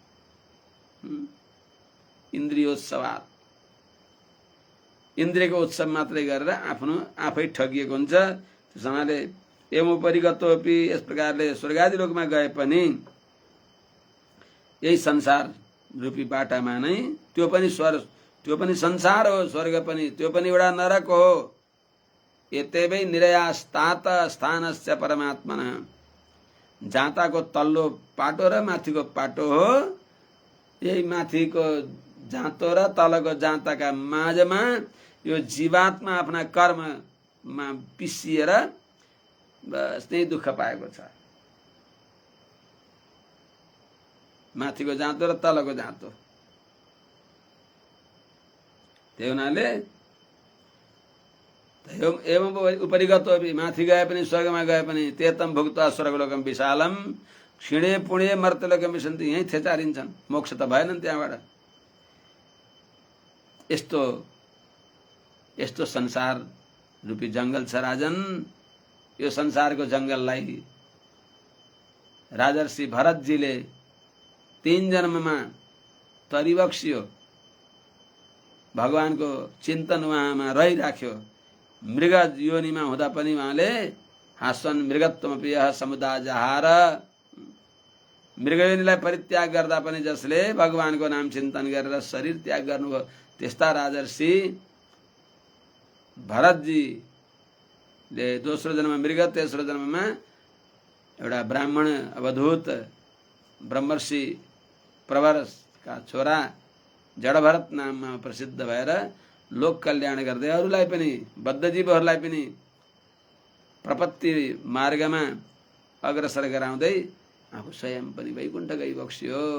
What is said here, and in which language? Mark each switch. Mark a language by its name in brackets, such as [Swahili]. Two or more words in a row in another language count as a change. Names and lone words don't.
[Nepali] इन्द्रियोत्सवात्, इन्द्रियको उत्सव मात्रै गरेर आफ्नो आफै ठगिएको हुन्छ। त्यसैले [Sanskrit] एवं परिगतोपि, [Nepali] यस प्रकारले स्वर्गादि लोकमा गए पनि यही संसार रूपी बाटामा नै, त्यो पनि संसार हो, स्वर्ग पनि त्यो पनि एउटा नरक हो। [Sanskrit] एतेवै निरयास्तात स्थानस्य परमात्मनः, [Nepali] जाँताको तल्लो पाटो र माथिको पाटो हो। यही माथिको जाँतो र तलको जाँताका माझमा यो जीवात्मा आफ्ना कर्ममा पिसिएर बस त्यही दुःख पाएको छ। माथिको जाँतो र तलको जाँतो। त्यही हुनाले [Sanskrit] एवं उपरिगतो, [Nepali] माथि गए पनि स्वर्गमा गए पनि [Sanskrit] तेतम भुक्त्वा स्वर्गलोकम विशालम क्षीणे पुण्य मर्त्यलोकम विशन्ति, [Nepali] यही थेचारिन्छन्। मोक्ष त भएनन् त्यहाँबाट। यस्तो संसार रूपी जंगल छ राजन। यो संसारको जंगललाई राजर्षि भरतजीले 3 जन्ममा तरिबक्सियो। भगवानको चिन्तन उहाँमा रहिराख्यो। मृग योनिमा हुँदा पनि उहाँले हाँस्छन् [Sanskrit] मृगत्वमपि यः समुदाय जहार। [Nepali] मृग योनिलाई परित्याग गर्दा पनि जसले भगवानको नाम चिन्तन गरेर शरीर त्याग गर्नुभयो, त्यस्ता राजर्षि भरतजीले दोस्रो जन्म मृग, तेस्रो जन्ममा एउटा ब्राह्मण अवधूत ब्रह्मर्षि प्रवरका छोरा जडभरत नाममा प्रसिद्ध भएर लोक कल्याण गर्दै अरूलाई पनि, बद्धजीवहरूलाई पनि प्रपत्ति मार्गमा अग्रसर गराउँदै आफू स्वयं पनि वैकुण्ठ गइबक्स्यो।